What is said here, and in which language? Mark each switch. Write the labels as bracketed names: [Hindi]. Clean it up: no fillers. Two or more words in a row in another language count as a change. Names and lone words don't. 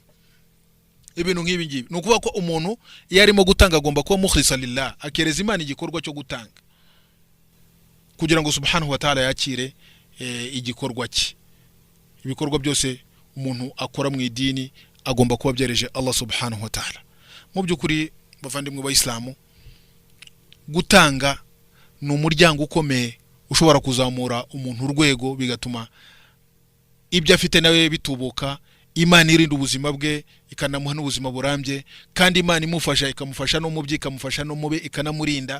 [Kinyarwanda] Ibintu nk'ibi ngibi nukuvuga ko umuntu iyo arimo gutanga agomba kuba [Arabic] مخلصا لله, [Kinyarwanda] akereza Imana igikorwa cyo gutanga, kugira ngo [Arabic] سبحانه وتعالى [Kinyarwanda] yakire igikorwa cye. Ibikorwa byose umuntu akora mu idini agomba kuba byereje Allah [Arabic] سبحانه وتعالى. [Kinyarwanda] Mu by'ukuri bavandimwe b'Islamu, gutanga ni umuryango ukomeye ushobora kuzamura umuntu urwego, bigatuma ibyo afite nawe bitubuka. Imana irinda ubuzima bwe, ikanamuha n'ubuzima burambye, kandi Imana imufasha, ikamufasha no mu byi, ikamufasha no mube, ikanamurinda.